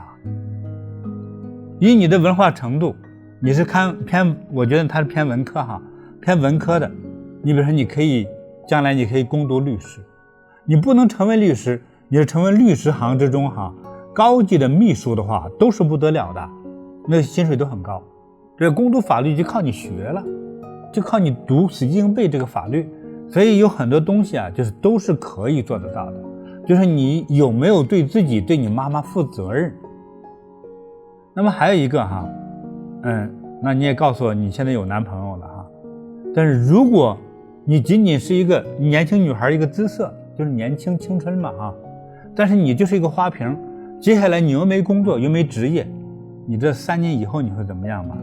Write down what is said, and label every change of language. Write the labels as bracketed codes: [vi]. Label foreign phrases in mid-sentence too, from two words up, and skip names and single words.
[zh] 以你的文化程度，你是我覺得他是偏文科哈，偏文科的，你比如說將來你可以攻讀律師，你不能成為律師，你是成為律師行之中哈，高級的秘書的話都是不得了的，那薪水都很高。这攻读法律就靠你學了，就靠你死记硬背這個法律，所以有很多東西啊，就是都是可以做得到的，就是你有沒有對自己對你媽媽負責任。那麼還有一個哈，那你也告訴我你現在有男朋友了哈，但是如果你僅僅是一個年輕女孩一個姿色，就是年輕青春嘛哈，但是你就是一個花瓶，接下來你又沒工作又沒職業，你這3年以後你會怎麼樣嗎？